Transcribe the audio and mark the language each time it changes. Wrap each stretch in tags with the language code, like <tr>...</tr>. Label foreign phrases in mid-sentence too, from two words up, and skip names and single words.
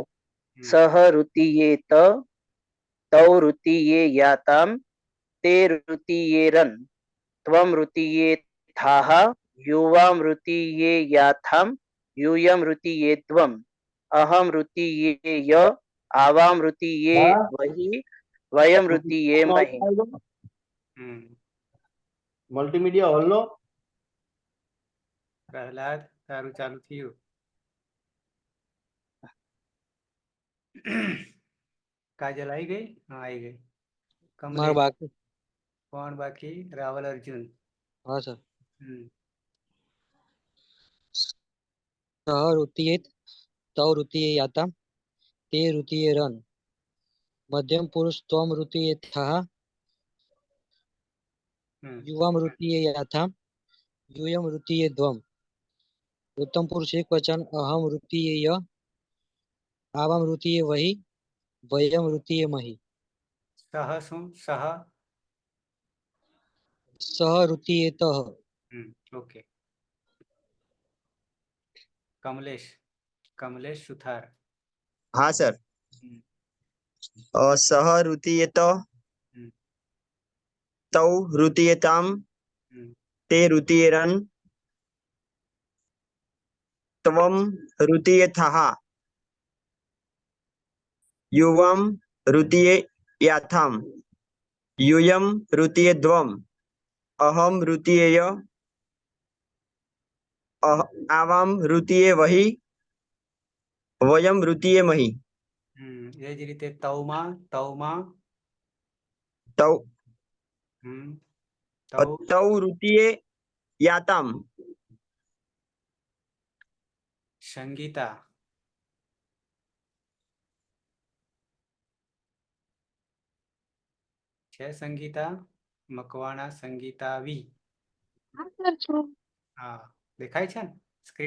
<sa>सह ऋतीयेत तौ ऋतीयेयाताम ते ऋतीयेरन त्वम ऋतीयेथः युवाम ऋतीयेयाथाम यूयम ऋतीयेद्वम अहम ऋतीयेय आवाम ऋतीये वही वयम ऋतीये मही.</sa> <gu>મલ્ટીમીડિયા હોલનો પ્રહલાદ તારું ચાલુ થયું. કાજલ આવી ગઈ? હા આવી ગઈ. કમલેશ બાકી. કોણ બાકી? રાવલ અર્જુન.</gu> <hi>हाँ सर.</hi> <sa>सह ऋतीयेत तौ ऋतीयेयाताम ते ऋतीयेरन मध्यम पुरुष त्वम ऋतीयेथः युवाम ऋतीयेयाथाम यूयम ऋतीयेद्वम उत्तम पुरुष एक वचन अहम रुतीये य आवाम रुतीये वही वयम रुतीये मही</sa> <gu>સહ શું સહ</gu> <sa>सह रुतीये तह</sa> <gu>ઓકે કમલેશ કમલેશ સુથાર</gu> <hi>हाँ सर</hi> <sa>सह रुतीयेत तौ रुतीयेताम ते रुतीयेरन त्वम रुतीयेथः युवम रुतीयेयाथाम यूयम रुतीयेद्वम अहम रुतीयेय आवाम रुतीये वही वयम रुतीयेमहि</sa> <gu>એ જ રીતે તવમાં</gu> <sa>तौ</sa> <gu>તવ</gu> <sa>तौ रुतीयेयाताम</sa> <gu>સંગીતા છે સંગીતા મકવાણા સંગીતા વી હા સર છું. હા દેખાય છે ને સ્ક્રીન</gu>